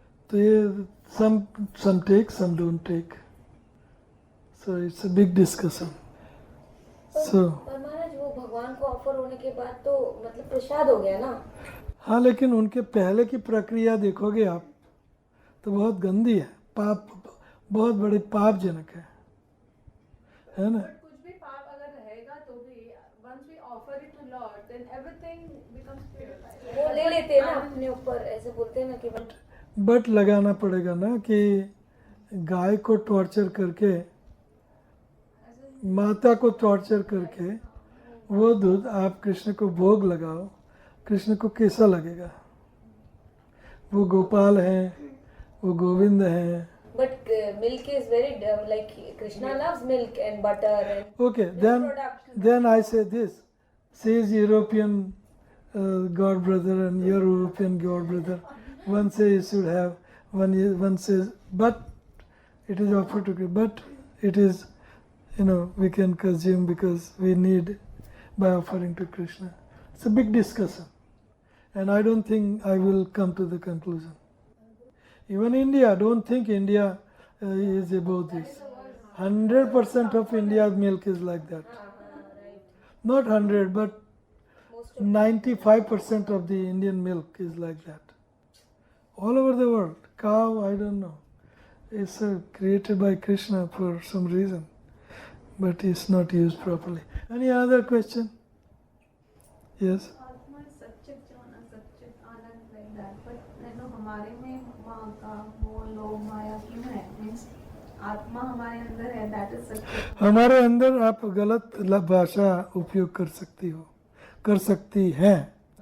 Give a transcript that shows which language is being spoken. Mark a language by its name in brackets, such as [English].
[Hindi] तो ये [English] Some take some don't take, so it's a big discussion. So [Hindi] पर महाराज वो भगवान को ऑफर होने के बाद तो मतलब प्रसाद हो गया ना। हाँ, लेकिन उनके पहले की प्रक्रिया देखोगे आप तो बहुत गंदी है, पाप, बहुत बड़े पापजनक है ना। कुछ भी पाप अगर रहेगा तो भी [English] once we offer it to Lord, then everything becomes purified. [Hindi] वो ले लेते हैं ना अपने ऊपर, ऐसे बोलते हैं ना कि बट लगाना पड़ेगा ना कि गाय को टॉर्चर करके, माता को टॉर्चर करके वो दूध आप कृष्ण को भोग लगाओ, कृष्ण को कैसा लगेगा? वो गोपाल हैं, वो गोविंद हैं। [English] but milk is very like Krishna loves milk and butter and Okay, product. then I say this. She is European God brother and you're European God brother. One says you should have, one says, but it is offered to Krishna. But it is, we can consume because we need by offering to Krishna. It's a big discussion. And I don't think I will come to the conclusion. Even India, don't think India is above this. 100% of India's milk is like that. Not 100, but 95% of the Indian milk is like that. All over the world. Cow, I don't know. It's created by Krishna for some reason. But it's not used properly. Any other question? Yes? [Hindi] आत्मा सच्चित जो ना सच्चित आनंद [English] like that, but [Hindi] हमारे में वहाँ का वो लोग माया क्यों है? मीन्स आत्मा हमारे अंदर है, [English] that is [Hindi] सच्चित। हमारे अंदर आप गलत भाषा उपयोग कर सकती हैं।